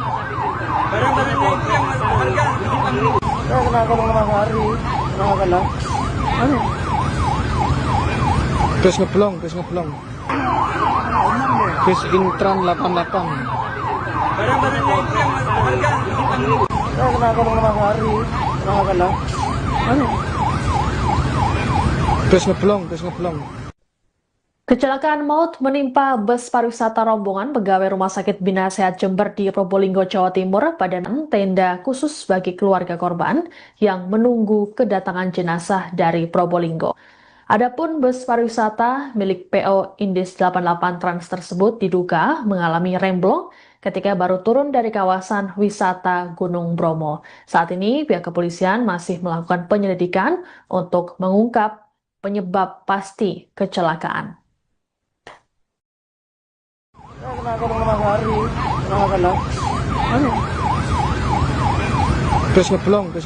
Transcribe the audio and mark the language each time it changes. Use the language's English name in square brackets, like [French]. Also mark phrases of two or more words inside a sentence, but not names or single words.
[Indonesian] Bus ngeblong. Bus Intran 88. Bus ngeblong. Kecelakaan maut menimpa bus pariwisata rombongan pegawai Rumah Sakit Bina Sehat Jember di Probolinggo, Jawa Timur pada tenda khusus bagi keluarga korban yang menunggu kedatangan jenazah dari Probolinggo. Adapun bus pariwisata milik PO Indis 88 Trans tersebut diduga mengalami remblong ketika baru turun dari kawasan wisata Gunung Bromo. Saat ini pihak kepolisian masih melakukan penyelidikan untuk mengungkap penyebab pasti kecelakaan. Bus ngeblong.